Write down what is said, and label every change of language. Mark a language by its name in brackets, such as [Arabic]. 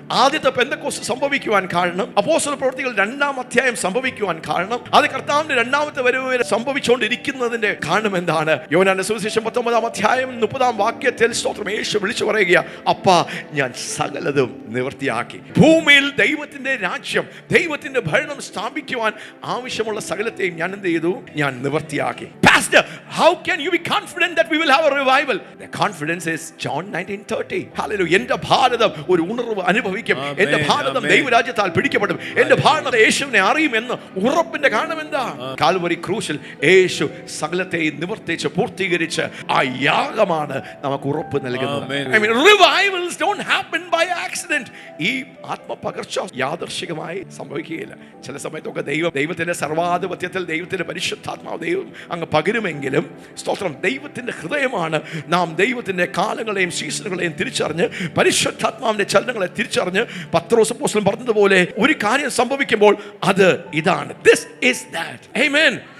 [Malayalam] ആദ്യത്തെ പെന്തക്കോസ്റ്റ് സംഭവിക്കുവാൻ കാരണം, അപ്പോസ്തലപ്രവൃത്തികൾ 2-ാം അധ്യായം സംഭവിക്കുവാൻ കാരണം, അത് കർത്താവിന്റെ രണ്ടാമത്തെ വരവ് വരെ സംഭവിച്ചുകൊണ്ടിരിക്കുന്നതിന്റെ കാരണം എന്താണ്? യോഹന്നാന്റെ സുവിശേഷം 19-ാം അധ്യായം 30-ാം വാക്യത്തിൽ സ്തോത്രം യേശു വിളിച്ചു പറയുക, അപ്പാ ഞാൻ സകലതും നിവൃത്തിയാക്കി. ഭൂമിയിൽ ദൈവത്തിന്റെ രാജ്യം, ദൈവത്തിന്റെ ഭരണം സ്ഥാപിക്കുവാൻ ആവശ്യമുള്ള സകലത്തെയും ഞാൻ എന്ത് ചെയ്തു? ഞാൻ നിവൃത്തിയാക്കി. [English] Pastor, how can you be confident that we will have a revival? The confidence is John 19:30. Hallelujah. [Malayalam] എൻ്റെ ഭാരതം ഒരു ഉണർവ് അനുഭവിക്കും. എൻ്റെ ഭാരതം ദൈവരാജ്യത്താൽ പിടിക്കപ്പെടും. എൻ്റെ ഭാരതം യേശുവിനെ അറിയുമെന്ന് ഉറപ്പിന്റെ കാരണം എന്താ? കാൽവരി ക്രൂശിൽ യേശു സകലത്തെയും നിവർത്തിച്ച് പൂർത്തീകരിച്ച് ആ യാഗമാണ് നമുക്ക് ഉറപ്പ് നൽകുന്നത്. [English] I mean, revivals don't happen by accident. [Malayalam] ഈ ആത്മപകർച്ച യാദർശികമായി സംഭവിക്കുകയില്ല. ചില സമയത്തൊക്കെ ദൈവത്തിന്റെ സർവാധിപത്യത്തിൽ ദൈവത്തിന്റെ പരിശുദ്ധാത്മാവ് ദൈവം അങ്ങ് പകരുമെങ്കിലും സ്തോത്രം, ദൈവത്തിന്റെ ഹൃദയമാണ് നാം ദൈവത്തിന്റെ കാലങ്ങളെയും സീസണുകളെയും തിരിച്ചറിഞ്ഞ് പരിശുദ്ധാത്മാവിന്റെ ചലനങ്ങളെ തിരിച്ചറിഞ്ഞ് പത്രോസ് അപ്പോസ്തലൻ പറഞ്ഞതുപോലെ ഒരു കാര്യം സംഭവിക്കുമ്പോൾ അത് ഇതാണ്. [English] This is that. [Malayalam] Amen.